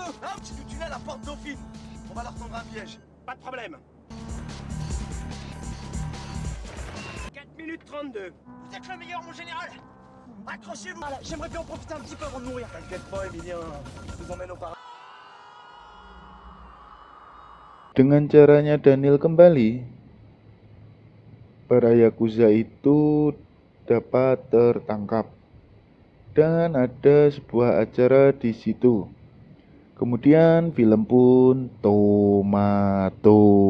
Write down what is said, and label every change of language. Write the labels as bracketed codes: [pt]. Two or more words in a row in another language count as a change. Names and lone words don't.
[fr] Un petit tunnel à Porte Dauphine. On va leur tendre un piège. Pas de problème. 4 minutes 32. Vous êtes le meilleur, mon général. Accrochez-vous. J'aimerais bien en profiter un petit peu avant de mourir. T'inquiète pas, Emilien. Je vous emmène au paradis. [id] Dengan caranya Daniel kembali, para Yakuza itu dapat tertangkap. Dan ada sebuah acara di situ. Kemudian film pun tomato.